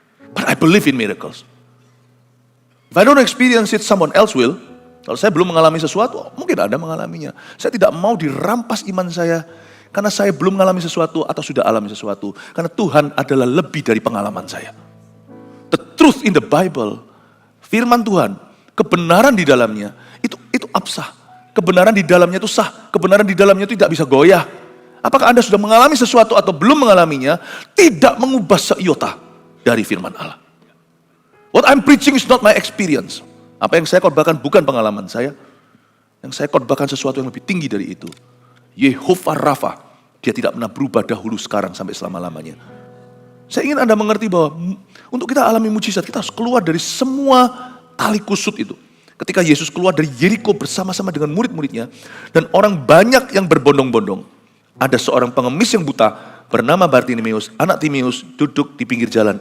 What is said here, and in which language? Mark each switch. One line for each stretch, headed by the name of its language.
English: But I believe in miracles. If I don't experience it, someone else will.
Indonesian: Kalau saya belum mengalami sesuatu, mungkin Anda mengalaminya. Saya tidak mau dirampas iman saya, karena saya belum mengalami sesuatu atau sudah alami sesuatu. Karena Tuhan adalah lebih dari pengalaman saya.
English: The truth in the Bible,
Indonesian: firman Tuhan, kebenaran di dalamnya, itu absah. Kebenaran di dalamnya itu sah, kebenaran di dalamnya itu tidak bisa goyah. Apakah Anda sudah mengalami sesuatu atau belum mengalaminya, tidak mengubah seiota dari firman Allah.
English: What I'm preaching is not my experience.
Indonesian: Apa yang saya khotbahkan bukan pengalaman saya. Yang saya khotbahkan sesuatu yang lebih tinggi dari itu. Yehovah Rafa, dia tidak pernah berubah dahulu, sekarang, sampai selama-lamanya. Saya ingin Anda mengerti bahwa untuk kita alami mujizat, kita harus keluar dari semua tali kusut itu. Ketika Yesus keluar dari Yeriko bersama-sama dengan murid-muridnya, dan orang banyak yang berbondong-bondong, ada seorang pengemis yang buta bernama Bartimeus, anak Timeus, duduk di pinggir jalan.